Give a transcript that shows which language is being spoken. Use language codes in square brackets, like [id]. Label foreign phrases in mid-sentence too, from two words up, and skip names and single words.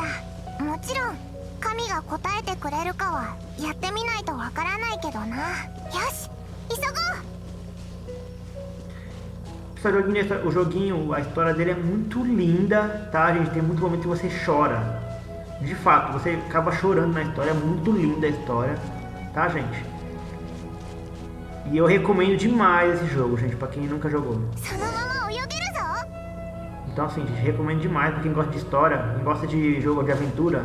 [pt] O joguinho, a história dele é muito linda, tá, gente? Tem muito momento que você chora. De fato, você acaba chorando na história. É muito linda a história, tá, gente? E eu recomendo demais esse jogo, gente, pra quem nunca jogou. [ja] そのまま泳げるぞ。 [pt] Então assim, gente, recomendo demais pra quem gosta de história, quem gosta de jogo de aventura.